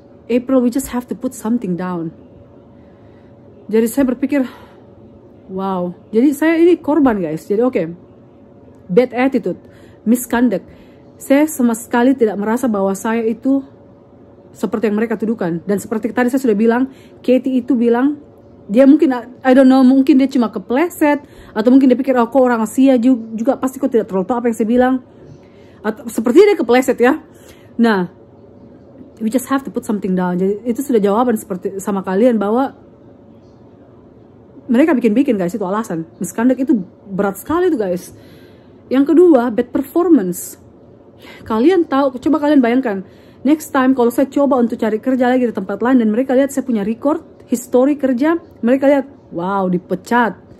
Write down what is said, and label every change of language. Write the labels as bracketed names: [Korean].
[English] April, we just have to put something down. [Indonesian] Jadi saya berpikir, Wow. Jadi saya ini korban guys. Jadi oke. [English] Bad attitude, misconduct. [Indonesian] Saya sama sekali tidak merasa bahwa saya itu seperti yang mereka tuduhkan. Dan seperti tadi saya sudah bilang, Katie itu bilang, dia mungkin, [English] I don't know, [Indonesian] mungkin dia cuma kepleset. Atau mungkin dia pikir, oh kok orang Asia juga pasti kok tidak terlalu tahu apa yang saya bilang. Atau seperti dia kepleset ya. [English] Nah, we just have to put something down. [Indonesian] Jadi itu sudah jawaban seperti sama kalian bahwa mereka bikin-bikin guys, itu alasan. Misconduct itu berat sekali tuh guys. Yang kedua, [English] bad performance. [Indonesian] Kalian tahu, coba kalian bayangkan. [English] Next time [Indonesian] kalau saya coba untuk cari kerja lagi di tempat lain dan mereka lihat saya punya record, history kerja, mereka lihat, wow dipecat.